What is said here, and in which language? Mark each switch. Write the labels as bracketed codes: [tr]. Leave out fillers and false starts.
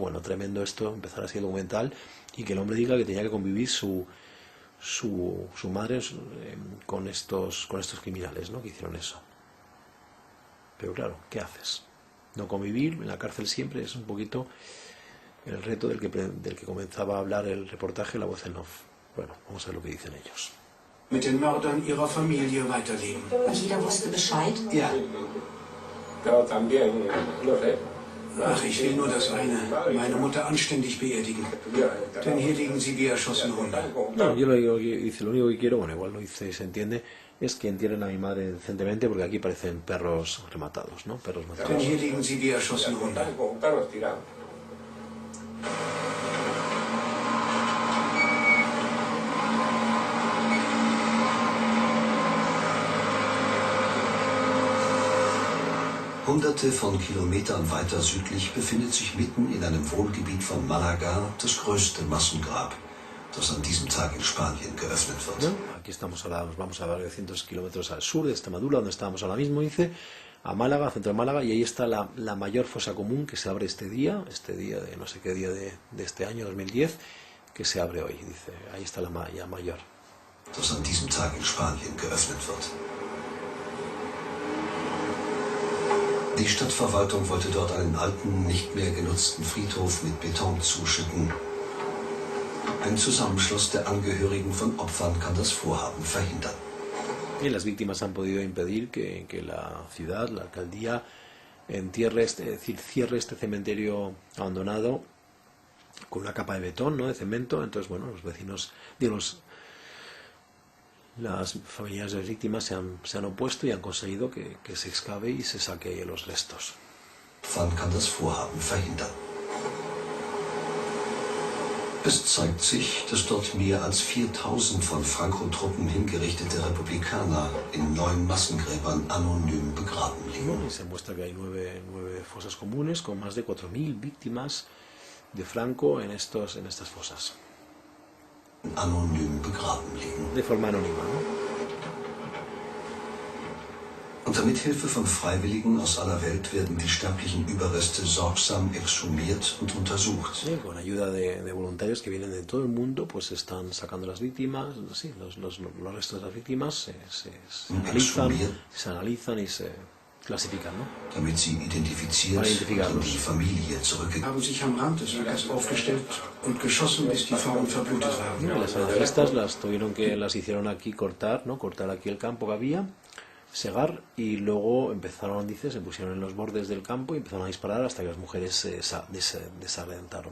[es] Bueno, tremendo esto, empezar así el documental, y que el hombre diga que tenía que convivir su madre con estos criminales, ¿no? Que hicieron eso. Pero claro, ¿qué haces? No convivir en la cárcel siempre es un poquito el reto del que comenzaba a hablar el reportaje, la voz en off. Bueno, vamos a ver lo que dicen ellos. [de] Mit den Mördern ihrer Familie weiterleben. Und jeder wusste Bescheid? Ja. [es] Pero también, no sé. [de] Ach, ich will nur das eine, meine Mutter anständig beerdigen. Denn hier liegen sie wie erschossene Hunde. [es] No, yo lo único que quiero, bueno, igual lo dice y se entiende, es que entierren a mi madre decentemente, porque aquí parecen perros rematados, ¿no? Perros matados. [de] Denn hier liegen sie wie erschossene Hunde. [es] Perros tirados. [de] Hunderte von Kilometern weiter südlich befindet sich mitten in einem Wohngebiet von Málaga das größte Massengrab, das an diesem Tag in Spanien geöffnet wird. [es] ¿No? Aquí nos vamos a 900 kilómetros al sur de Extremadura, donde estábamos ahora mismo, dice, a Málaga, centro de Málaga, y ahí está la mayor fosa común que se abre este día de no sé qué día de este año, 2010, que se abre hoy, dice, ahí está la mayor. [de] Das an diesem Tag in Spanien geöffnet wird. Die Stadtverwaltung wollte dort einen alten, nicht mehr genutzten Friedhof mit Beton zuschütten. Ein Zusammenschluss der Angehörigen von Opfern kann das Vorhaben verhindern. [es] Y las víctimas han podido impedir que la ciudad, la alcaldía, cierre este cementerio abandonado con una capa de betón, ¿no?, de cemento. Entonces, bueno, los vecinos, las familiares de las víctimas se han opuesto y han conseguido que se excave y se saque los restos. [de] Wann kann das Vorhaben verhindern? Es zeigt sich, dass dort mehr als 4000 von Franco-Truppen hingerichtete Republikaner in 9 Massengräbern anonym begraben liegen. [es] Y se muestra que hay nueve fosas comunes con más de 4000 víctimas de Franco en estas fosas. [de] Anonym begraben liegen. [es] De forma anónima, ¿no? [de] Unter Mithilfe von Freiwilligen aus aller Welt werden die sterblichen Überreste sorgsam exhumiert und untersucht. [es] Sí, con ayuda de voluntarios que vienen de todo el mundo, pues están sacando las víctimas, sí, los restos de las víctimas se analizan y se clasifican, ¿no? [de] Damit sie identifiziert und die Familie zurückgegeben. Haben sich am Rand des Lagers aufgestellt und geschossen, bis die Frauen verblutet waren. [es] Las analistas las hicieron aquí cortar, ¿no? Cortar aquí el campo que había, segar, y luego empezaron, se pusieron en los bordes del campo y empezaron a disparar hasta que las mujeres se desalentaron.